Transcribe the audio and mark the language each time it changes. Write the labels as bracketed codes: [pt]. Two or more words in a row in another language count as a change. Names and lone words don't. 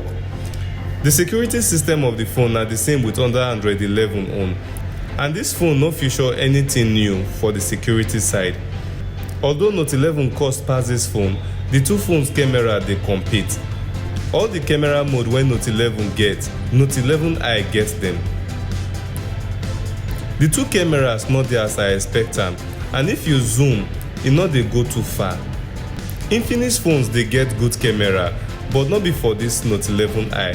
[pcm] The security system of the phone na the same with under Android 11 own, and this phone no feature anything new for the security side. Although Note 11 cost pass this phone, the two phones camera dey compete. All the camera mode wey Note 11 get, Note 11i get them. The two cameras no dey as I expect am, and if you zoom, e no dey go too far. Infinix phones dey get good camera, but no be for this Note 11i.